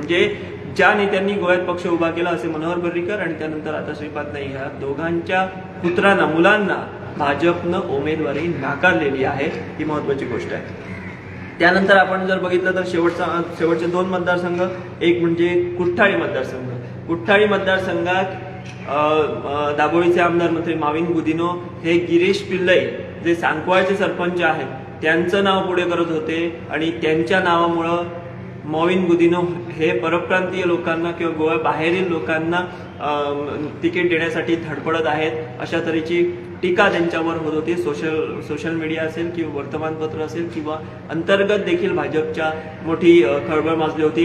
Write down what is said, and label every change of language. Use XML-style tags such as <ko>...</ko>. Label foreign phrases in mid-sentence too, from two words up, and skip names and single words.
<mr>म्हणजे ज्या नेत्यांनी गोव्यात पक्ष उभा केला असे मनोहर पर्रीकर आणि त्यानंतर आता श्रीपाद नाईक, ह्या दोघांच्या पुत्रांना, मुलांना भाजपनं उमेदवारी नाकारलेली आहे. ही महत्त्वाची गोष्ट आहे. त्यानंतर आपण जर बघितलं तर शेवटचे 2 मतदारसंघ, एक म्हणजे कुठ्ठाळी मतदारसंघ. कुठ्ठाळी मतदारसंघात दाबोळीचे आमदार मंत्री माविन गुदिनो हे गिरीश पिल्लई, जे सांकवाळचे सरपंच आहेत, त्यांचं नाव पुढे करत होते आणि त्यांच्या नावामुळं मॉविन गुदिनो हे परप्रांतीय लोकांना किंवा गोवा बाहेरील लोकांना तिकीट देण्यासाठी धडपडत आहेत, अशा तऱ्हेची टीका त्यांच्यावर होत होती.</mr> <en>social media</en> <mr>असेल किंवा वर्तमानपत्र असेल किंवा अंतर्गत देखील भाजपच्या मोठी खळबळ माजली होती.</mr>